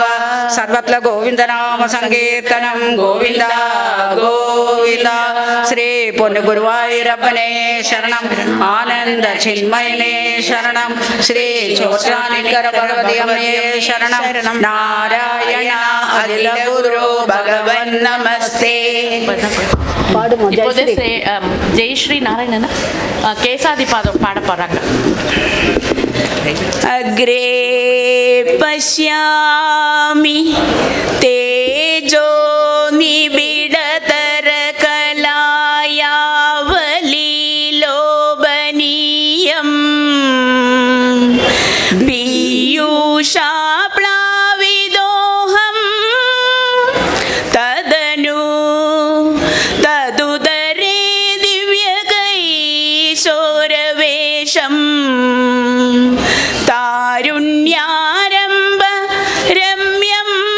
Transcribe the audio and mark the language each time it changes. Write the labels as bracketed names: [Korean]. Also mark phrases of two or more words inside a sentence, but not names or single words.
[Malayalam] സർവത്ര ഗോവിന്ദനാമ സങ്കീർത്തനം. ഗോവിന്ദ ഗോവിന്ദ. ശ്രീ പൊന്നു ഗുരുവായൂരപ്പനെ ശരണം. ആനന്ദ ചിന്മയനെ ശരണം. ശ്രീ ചോറ്റാനിക്കര ഭഗവതി അമ്മയെ ശരണം. [Sanskrit] നാരായണ അഖില ഗുരു ഭഗവൻ നമസ്തേ. [Tamil] இப்போது ஜெயஸ்ரீ நாராயணன் கேசாதி பாதம் பாட போறாங்க. [Sanskrit] अग्रे पश्यामि तेजो निबिडतर कलायावलीलोभनीयं पीयूषा प्लाविदोहं तदनु तदुदरे दिव्यकैशोरवेशं तारुण्यारम्भ रम्यं